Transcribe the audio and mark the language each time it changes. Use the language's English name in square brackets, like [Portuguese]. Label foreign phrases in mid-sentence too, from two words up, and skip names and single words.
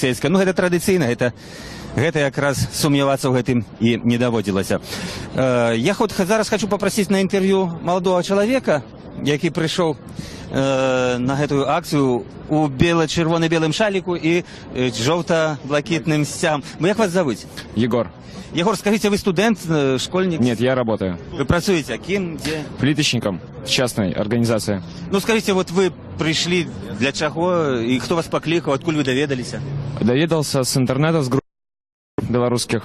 [Belarusian] Ну, гэта традыцыйна, гэта якраз сумнявацца ў гэтым і не даводзілася. Я зараз хочу попросіць на інтэрв'ю маладога чалавека, які прыйшоў на гэтую акцію у чырвона-белым шаліку і жоўта-блакітным сцягам. [Russian] Як вас зовут? Егор. Егор, скажите, вы студент, школьник? Нет, я работаю. Вы працуете? А кем? Где? Плиточником в частной организации. Ну, скажите, вот вы пришли для чего? И кто вас покликал? Откуда вы доведались? Доведался с интернета, с групп белорусских.